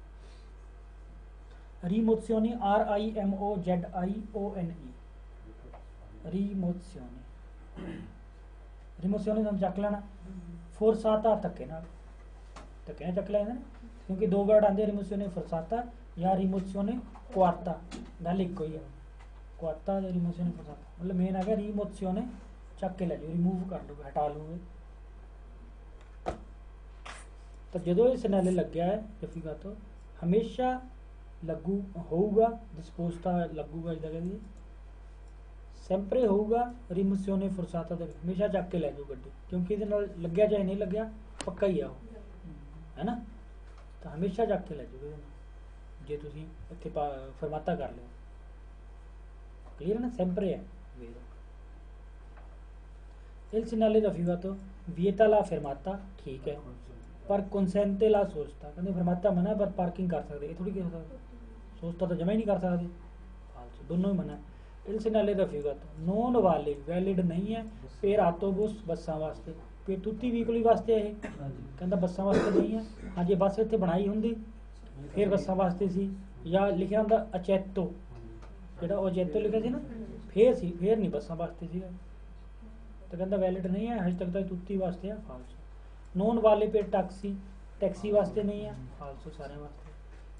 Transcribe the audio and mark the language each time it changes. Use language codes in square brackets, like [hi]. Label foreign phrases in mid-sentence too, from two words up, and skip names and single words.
[it] rimozione rimozione, rimozione rimozione [pa] ਨੂੰ ਚੱਕ ਲੈਣਾ। forzata ਧੱਕੇ ਨਾਲ ਚੱਕ ਲੈਣਾ, ਕਿਉਂਕਿ ਦੋ ਵਰਡ ਆਉਂਦੇ [it] rimozione forzata [pa] ਜਾਂ [it] rimozione coatta, [pa] ਗੱਲ ਇੱਕੋ ਹੀ ਆ। coatta ਜਾਂ [it] rimozione forzata [pa] ਮਤਲਬ ਮੇਨ ਹੈਗਾ rimozione ਚੱਕ ਕੇ ਲੈ ਜਾਓ, ਰਿਮੂਵ ਕਰ ਲਓ, ਹਟਾ ਲਓਗੇ। ਤਾਂ ਜਦੋਂ ਇਹ ਸਿਗਨਲ ਲੱਗਿਆ ਹੈ ਰਫੀਕਾਤੋ ਹਮੇਸ਼ਾ ਲੱਗੂ ਹੋਊਗਾ, disposta ਲੱਗੂਗਾ, ਜਿੱਦਾਂ ਕਹਿੰਦੇ sempre ਹੋਊਗਾ। [it] rimozione forzata [pa] ਤੇ ਹਮੇਸ਼ਾ ਚੱਕ ਕੇ ਲੈ ਜਾਓ ਗੱਡੀ, ਕਿਉਂਕਿ ਇਹਦੇ ਨਾਲ ਲੱਗਿਆ ਚਾਹੇ ਨਹੀਂ ਲੱਗਿਆ ਪੱਕਾ ਹੀ ਆ ਉਹ, ਹੈ ਨਾ। ਤਾਂ ਹਮੇਸ਼ਾ ਚੱਕ ਕੇ ਲੈ ਜਾਓ ਇਹਦੇ ਨਾਲ, ਜੇ ਤੁਸੀਂ ਇੱਥੇ ਫਰਮਾਤਾ ਕਰ ਲਿਓ, ਕਲੀਅਰ ਨਾ sempre ਹੈ। [it] il segnale raffigurato vieta la fermata, [pa] ਠੀਕ ਹੈ, ਪਰ [it] consente la sosta, [pa] ਕਹਿੰਦੇ ਫਰਮਾਤਾ ਮਨਾ ਪਰ ਪਾਰਕਿੰਗ ਕਰ ਸਕਦੇ, ਇਹ ਥੋੜੀ ਕਹਿ ਸਕਦੇ, ਸੋਚਤਾ ਤਾਂ ਜਮਾ ਹੀ ਨਹੀਂ ਕਰ ਸਕਦੇ, ਫਾਲਤੂ ਦੋਨੋਂ ਹੀ ਮਨਾ। [it] il segnale raffigurato non vale, [pa] ਵੈਲਿਡ ਨਹੀਂ ਹੈ [it] per autobus [pa] ਬੱਸਾਂ ਵਾਸਤੇ, [it] per tutti i veicoli [pa] ਵਾਸਤੇ ਇਹ ਕਹਿੰਦਾ ਬੱਸਾਂ ਵਾਸਤੇ ਨਹੀਂ ਹੈ। ਹਾਂ ਜੇ ਬੱਸ ਇੱਥੇ ਬਣਾਈ ਹੁੰਦੀ ਫਿਰ ਬੱਸਾਂ ਵਾਸਤੇ ਸੀ, ਜਾਂ ਲਿਖਿਆ ਹੁੰਦਾ ਅਚੈਤੋ, ਜਿਹੜਾ ਉਹ ਅਚੈਤੋ ਲਿਖਿਆ ਸੀ ਨਾ ਫੇਰ ਸੀ, ਫੇਰ ਨਹੀਂ ਬੱਸਾਂ ਵਾਸਤੇ ਸੀਗਾ, ਤਾਂ ਕਹਿੰਦਾ ਵੈਲਿਡ ਨਹੀਂ ਹੈ, ਹਜੇ ਤੱਕ ਤਾਂ ਤੁੱਤੀ ਵਾਸਤੇ ਆ, ਫਾਲਸੋ। [it] non vale per [pa] ਟੈਕਸੀ ਵਾਸਤੇ ਨਹੀਂ ਹੈ, ਫਾਲਸੋ ਸਾਰਿਆਂ ਵਾਸਤੇ।